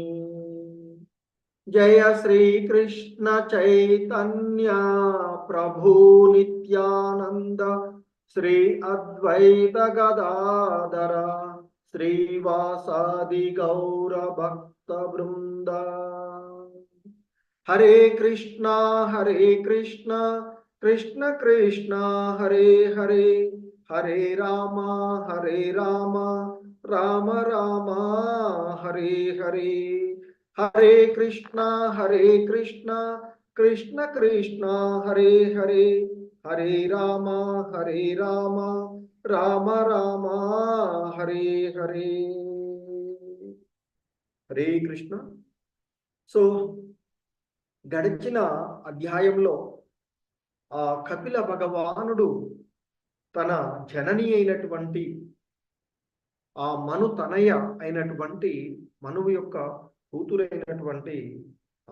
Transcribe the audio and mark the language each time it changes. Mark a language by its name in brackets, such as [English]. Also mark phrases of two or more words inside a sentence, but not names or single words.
[Sanskrit] జయ శ్రీకృష్ణ చైతన్య ప్రభు నిత్యానంద శ్రీ అద్వైత గదాధర శ్రీవాసాది గౌర భక్త బృంద. హరే కృష్ణ కృష్ణ కృష్ణ హరే హరే హరే రామ రామ రామ హరే హరే. హరే కృష్ణ కృష్ణ కృష్ణ హరే హరే హరే రామ రామ రామ హరే హరే. హరే కృష్ణ. [Telugu] సో గడిచిన అధ్యాయంలో ఆ కపిల భగవానుడు తన జనని అయినటువంటి ఆ మను తనయ అయినటువంటి మనువు యొక్క కూతురైనటువంటి ఆ